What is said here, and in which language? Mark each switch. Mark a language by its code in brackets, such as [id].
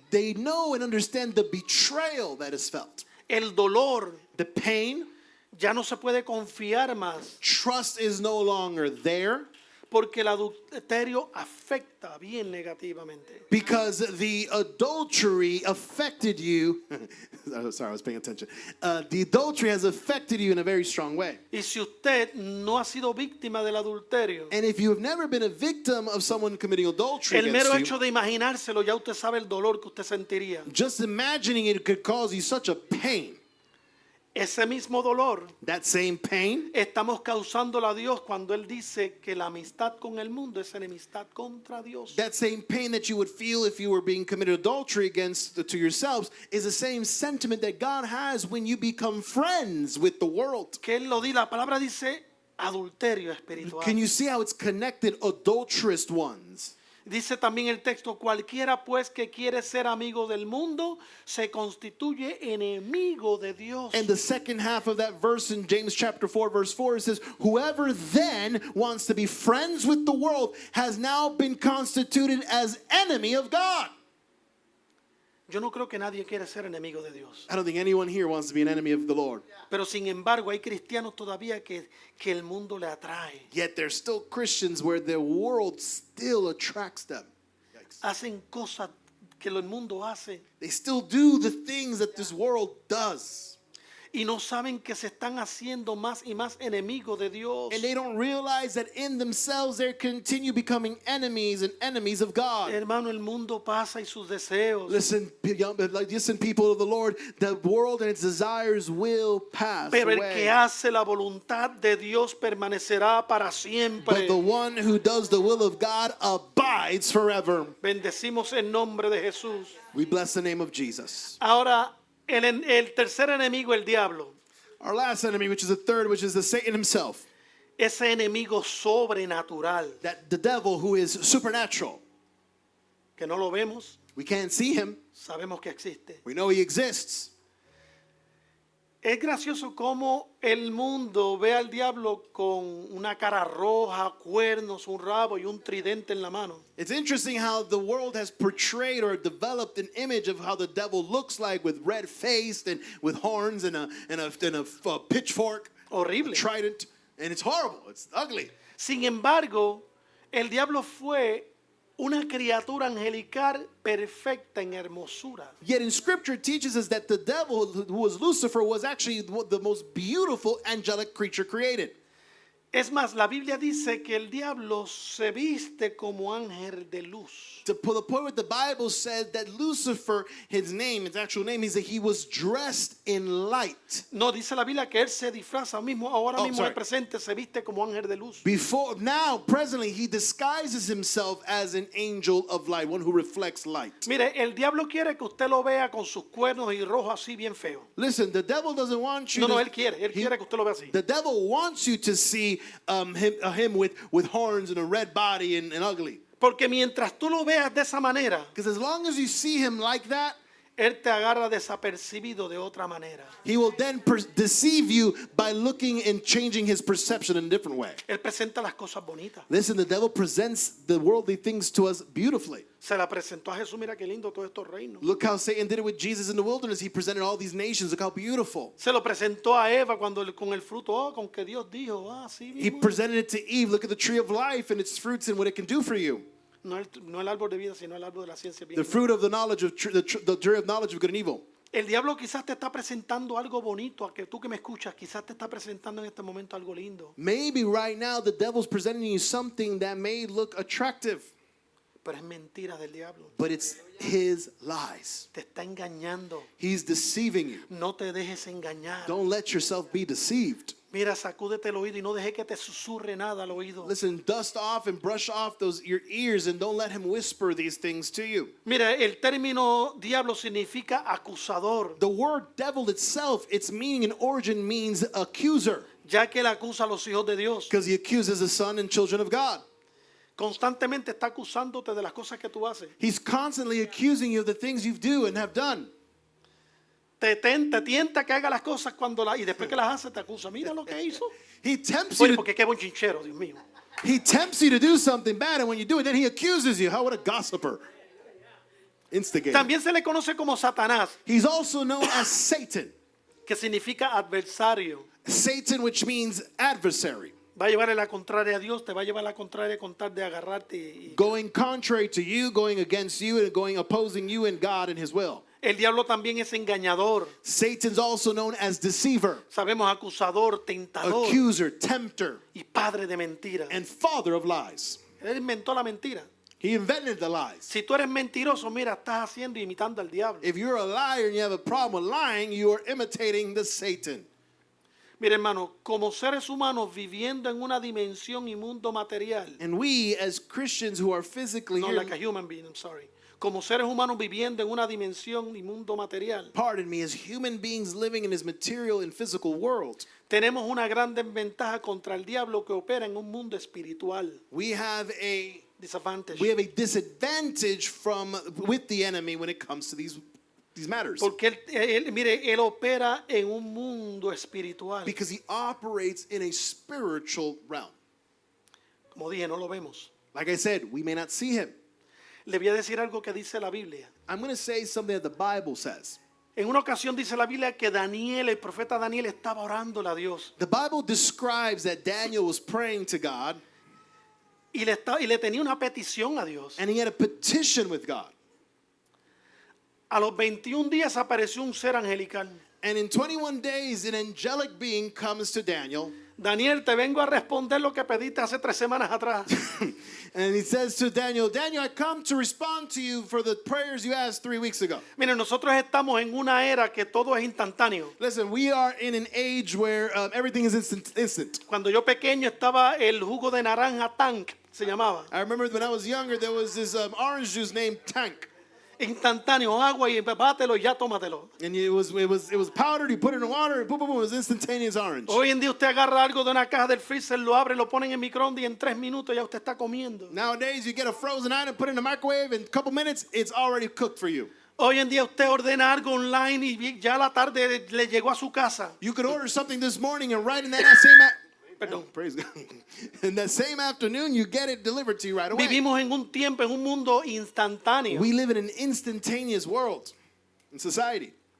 [en] they know and understand the betrayal that is felt, [es] el dolor. [en] the pain. [es] Ya no se puede confiar más [en] Trust is no longer there [es] porque el adulterio afecta bien negativamente. [en] because the adultery affected you. Sorry, I was paying attention. The adultery has affected you in a very strong way. [es] Y si usted no ha sido víctima del adulterio, [en] And if you have never been a victim of someone committing adultery [es] el mero [en] against [es] hecho [en] you, [es] de imaginárselo, ya usted sabe el dolor que usted sentiría. [en] just imagining it could cause you such a pain. [es] Ese mismo dolor [en] That same pain, [es] estamos causándolo a Dios cuando Él dice que la amistad con el mundo es enemistad contra Dios. [en] that same pain that you would feel if you were being committed adultery to yourselves is the same sentiment that God has when you become friends with the world. [es] Que Él lo dice, la palabra dice adulterio espiritual. [en] Can you see how it's connected, adulterous ones? [es] Dice también el texto, cualquiera pues que quiere ser amigo del mundo se constituye enemigo de Dios. [en] And the second half of that verse in James chapter 4 verse 4 it says, whoever then wants to be friends with the world has now been constituted as enemy of God. [es] Yo no creo que nadie quiere ser enemigo de Dios. [en] I don't think anyone here wants to be an enemy of the Lord. [es] Pero sin embargo hay cristianos todavía que el mundo le atrae. [en] Yet there's still Christians where the world still attracts them. Yikes. [es] Hacen cosas que el mundo hace [en] They still do the things that this world does. [es] y no saben que se están haciendo más y más enemigos de Dios. [en] And they don't realize that in themselves they continue becoming enemies and enemies of God. [es] Hermano, el mundo pasa y sus deseos. [en] Listen, people of the Lord, the world and its desires will pass [es] Pero el [en] away. [es] que hace la voluntad de Dios permanecerá para siempre. [en] But the one who does the will of God abides forever. [es] Bendecimos el nombre de Jesús. [en] We bless the name of Jesus. [es] Ahora, el tercer enemigo, el diablo. [en] Our last enemy, which is the third, which is the Satan himself. [es] Ese enemigo sobrenatural, [en] That the devil who is supernatural. [es] que no lo vemos, [en] We can't see him. [es] sabemos que existe. [en] We know he exists. [es] Es gracioso cómo el mundo ve al diablo con una cara roja, cuernos, un rabo y un tridente en la mano. [en] It's interesting how the world has portrayed or developed an image of how the devil looks like with red face and with horns and a pitchfork, [es] Horrible. [en] a trident, and it's horrible. It's ugly. [es] Sin embargo, el diablo fue una criatura angelical perfecta en hermosura. [en] Yet in scripture it teaches us that the devil, who was Lucifer, was actually the most beautiful angelic creature created. [es] Es más, la Biblia dice que el diablo se viste como ángel de luz. [en] To the point where the Bible said that Lucifer, his name, his actual name, is that he was dressed in light. [es] No, dice la Biblia que él se disfraza mismo, ahora [en] Oh, [es] mismo [en] sorry. [es] el presente se viste como ángel de luz. [en] Presently, he disguises himself as an angel of light, one who reflects light. [es] Mire, el diablo quiere que usted lo vea con sus cuernos y rojos así bien feo. [en] Listen, the devil doesn't want you [es] No, no, [en] to... [es] él quiere que usted lo vea así. [en] The devil wants you to see him with horns and a red body and ugly. [es] Porque mientras tú lo veas de esa manera, [en] Because as long as you see him like that, [es] él te agarra desapercibido de otra manera. [en] he will then deceive you by looking and changing his perception in a different way. [es] Él presenta las cosas bonitas. [en] Listen, the devil presents the worldly things to us beautifully. [es] Se la presentó a Jesús, mira qué lindo todos estos reinos. [en] Look how Satan did it with Jesus in the wilderness. He presented all these nations. Look how beautiful. [es] Se lo presentó a Eva cuando con el fruto, con que Dios dijo, sí [en] He [es] mismo. [en] presented it to Eve. Look at the tree of life and its fruits and what it can do for you. [es] No el árbol de vida, sino el árbol de la ciencia. [en] The fruit of the knowledge of the tree of knowledge of good and evil. [es] El diablo quizás te está presentando algo bonito, a que tú que me escuchas, quizás te está presentando en este momento algo lindo. [en] Maybe right now the devil's presenting you something that may look attractive, [es] Pero es mentira del diablo. [en] but it's his lies. [es] Te está engañando. [en] He's deceiving you. [es] No te dejes engañar. [en] Don't let yourself be deceived. [es] Mira, sacúdete el oído y no dejes que te susurre nada al oído. [en] Listen, dust off and brush off your ears and don't let him whisper these things to you. [es] Mira, el término diablo significa acusador, [en] The word devil itself, its meaning and origin means accuser, [es] ya que él acusa a los hijos de Dios. [en] because he accuses the son and children of God. [es] Constantemente está acusándote de las cosas que tú haces. [en] He's constantly accusing you of the things you do and have done. [es] Te tienta que haga las cosas y después que las hace te acusa. Mira lo que hizo. [en] He tempts you [es] Oye, [en] to, [es] porque qué buen chinchero, Dios mío. [en] he tempts you to do something bad, and when you do it, then he accuses you. How, what a gossiper. Instigator. [es] También se le conoce como Satanás, [en] He's also known as Satan. [es] que significa adversario. [en] Satan, which means adversary. [es] Va a llevar a la contraria a Dios, te va a llevar a la contraria con tal de agarrarte. [en] Going contrary to you, going against you, and going opposing you and God and his will. [es] El diablo también es engañador. [en] Satan's also known as deceiver, [es] Sabemos acusador, tentador [en] accuser, tempter, [es] y padre de mentira. [en] and father of lies. [es] Él inventó la mentira. [en] He invented the lies. [es] Si tú eres mentiroso, mira, estás haciendo imitando al diablo. [en] If you're a liar and you have a problem with lying, you are imitating the Satan. [es] Mira, hermano, como seres humanos viviendo en una dimensión y mundo material, [en] And we, as Christians who are physically [es] no [en] here, like a human being, I'm sorry. [es] Como seres humanos viviendo en una dimensión y mundo material, [en] pardon me, as human beings living in this material and physical world, [es] tenemos una gran desventaja contra el diablo que opera en un mundo espiritual. [en] we have a Disadvantage. disadvantage with the enemy when it comes to these matters. [es] Porque mire, él opera en un mundo espiritual. [en] Because he operates in a spiritual realm. [es] Como dije, no lo vemos. [en] Like I said, we may not see him. [es] Le voy a decir algo que dice la Biblia. [en] I'm going to say something that the Bible says. [es] En una ocasión dice la Biblia que Daniel, el profeta Daniel, estaba orándole a Dios. [en] The Bible describes that Daniel was praying to God [es] Y le tenía una petición a Dios. [en] and he had a petition with God. [es] A los 21 días apareció un ser angelical. [en] And in 21 days, an angelic being comes to Daniel. [es] Daniel, te vengo a responder lo que pediste hace 3 semanas atrás. [en] And he says to Daniel, Daniel, I come to respond to you for the prayers you asked 3 weeks ago. [es] Mire, nosotros estamos en una era que todo es instantáneo. [en] Listen, we are in an age where everything is instant. [es] Cuando yo pequeño estaba el jugo de naranja Tank, se llamaba. [en] I remember when I was younger, there was this orange juice named Tank. [es] Instantáneo, agua y bátelo y ya tómatelo. [en] And it was powdered, you put it in water, and boom, boom, boom, it was instantaneous orange. [es] Hoy en día usted agarra algo de una caja del freezer, lo abre, lo pone en el microondas y en 3 minutos ya usted está comiendo. [en] Nowadays, you get a frozen item, put it in the microwave, in a couple minutes, it's already cooked for you. [es] Hoy en día usted ordena algo online y ya a la tarde le llegó a su casa. [en] You could order something this morning, and right in that same [es] Perdón. [en] praise God. In that same afternoon, you get it delivered to you right away. [es] Vivimos en un tiempo, en un mundo instantáneo. [en] We live in an instantaneous world in society.